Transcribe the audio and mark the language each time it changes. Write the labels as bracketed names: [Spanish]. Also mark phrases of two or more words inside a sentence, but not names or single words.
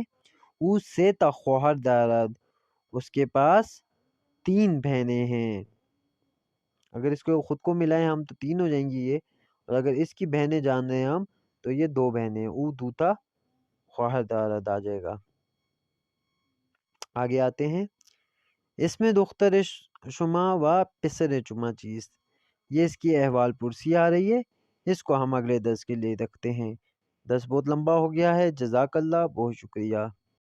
[Persian] او 3 تا خواهر دارد، [Urdu] اس کے پاس 3 بہنیں ہیں۔ اگر اس کو خود کو ملائیں ہم تو 3 ہو جائیں گی یہ، اور اگر اس کی بہنیں جان رہے ہیں ہم تو یہ 2 بہنیں ہیں۔ [Persian] او دوتا خواهر دارد [Urdu] آ جائے گا۔ آگے آتے ہیں۔ اس میں [Persian] دختر شما و پسر شما چیست، [Urdu] یہ اس کی احوال پرسی آ رہی ہے، اس کو ہم اگلے درس کے لیے رکھتے ہیں۔ درس بہت لمبا ہو گیا ہے۔ [Arabic] جزاک اللہ، [Urdu] بہت شکریہ۔